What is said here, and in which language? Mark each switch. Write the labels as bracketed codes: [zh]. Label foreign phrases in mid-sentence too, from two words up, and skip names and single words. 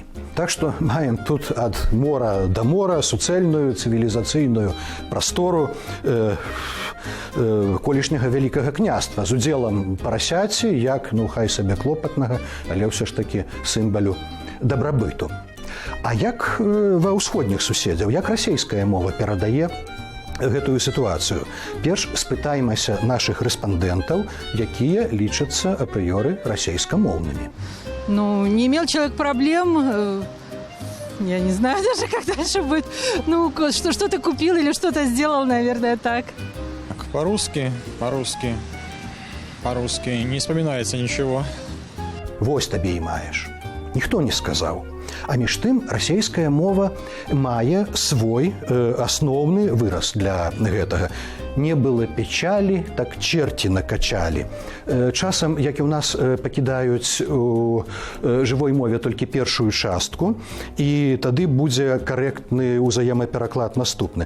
[be] Так што маем тут ад мора да мора суцэльную цывілізацыйную прастору колішняга вялікага княства з удзелам парасяці, як, хай сабе клопатнага, але ўсё ж такі сімвалю дабрабыту. А як ва ўсходніх суседзяў, як расейская мова перадае гэтую сітуацыю? Перш спытаймася нашых рэспандэнтаў, якія лічацца апрыёры расейскамоўнымі. Ну, [ru] не имел человек проблем, я не знаю даже, как дальше будет. Ну, что-то купил или что-то сделал, наверное, так. По-русски, не вспоминается ничего. [be] Вось табе і маеш. Ніхто не сказаў. А між тым, расейская мова мае свой асноўны выраз для гэтага. [ru] Не было печалі, так черти накачалі. [be] Часам, як і ў нас пакідаюць у жывой мове толькі першую частку, і тады будзе карэктны ўзаемапераклад наступны.